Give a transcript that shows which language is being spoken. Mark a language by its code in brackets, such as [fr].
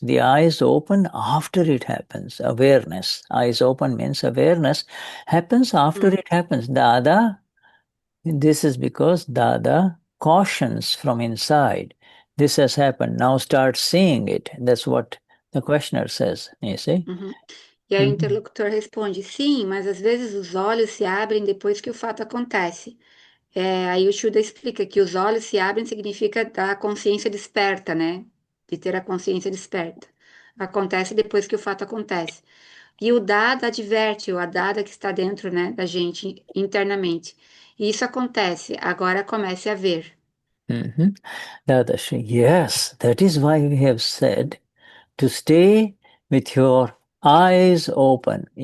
[en] The eyes open after it happens. Awareness. Eyes open means awareness happens after it happens. Dada, this is because Dada cautions from inside. This has happened. Now start seeing it. That's what the questioner says, you see? [pt] E aí o interlocutor responde: sim, mas às vezes os olhos se abrem depois que o fato acontece. Aí o Shuddha explica que os olhos se abrem significa da consciência desperta, né? De ter a consciência desperta. Acontece depois que o fato acontece. E o Dada adverte, o Dada que está dentro, né, da gente internamente. E isso acontece, agora comece a ver. [en] Dadashri, yes, that is why we have said to stay with your eyes open.